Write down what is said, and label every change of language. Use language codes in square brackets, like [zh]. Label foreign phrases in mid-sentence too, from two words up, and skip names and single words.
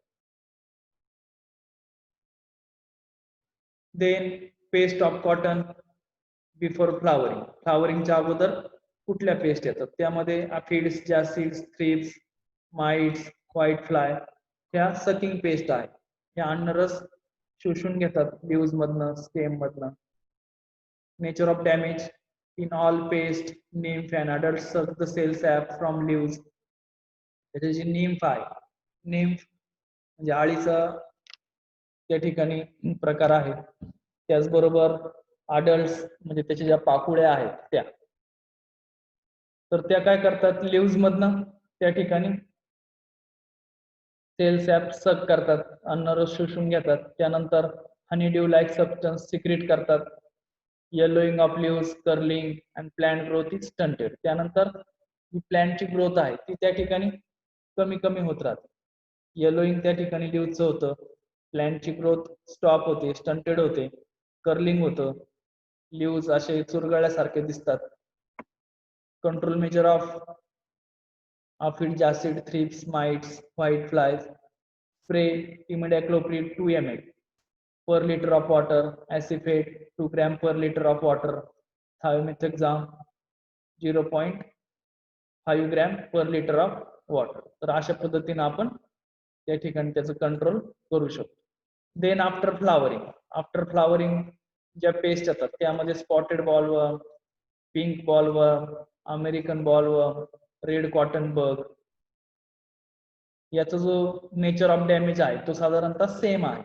[en] then pest of cotton before flowering. [mr] फ्लावरिंगच्या अगोदर कुठल्या पेस्ट येतात त्यामध्ये अफिड्स, जासिड्स, थ्रिप्स, माइट्स, [en] white fly [mr] ह्या [en] sucking pest [mr] आहे. ह्या अन्नरस शोषून घेतात लीव्हज मधनं, स्टेम मधनं. [en] nature of damage in all paste nymph and adults suck the cell sap from leaves. [mr] त्याची जी nymph आहे, nymph म्हणजे आळीचा त्या ठिकाणी प्रकार आहे. त्याचबरोबर adults म्हणजे त्याच्या ज्या पाकुळ्या आहेत त्या, तर त्या काय करतात leaves मधनं त्या ठिकाणी [en] cell sap suck [mr] करतात, अन्नरस शोषून घेतात. त्यानंतर [en] honeydew like substance secrete [mr] करतात. [en] yellowing of leaves, curling and plant growth is stunted. [mr] त्यानंतर जी प्लांटची ग्रोथ आहे ती त्या ठिकाणी कमी कमी होत राहते. येलोइंग त्या ठिकाणी लिव्हचं होतं, प्लांटची [en] growth stop [mr] होते, स्टंटेड होते, कर्लिंग होतं, लिव्स असे चुरगळल्यासारखे दिसतात. [en] control measure of aphid, jassid, thrips, mites, white flies. spray imidacloprid 2 ml per liter of water, acephate 2 gram per liter of water, thiamethoxam 0.5 gram per liter of water. [mr] तर अशा पद्धतीने आपण त्या ठिकाणी त्याचं कंट्रोल करू शकतो. [en] then after flowering [mr] ज्या पेस्ट येतात त्यामध्ये [en] spotted bollworm, pink bollworm, American bollworm, red cotton bug [mr] याचा जो [en] nature of damage [mr] आहे तो साधारणतः सेम आहे.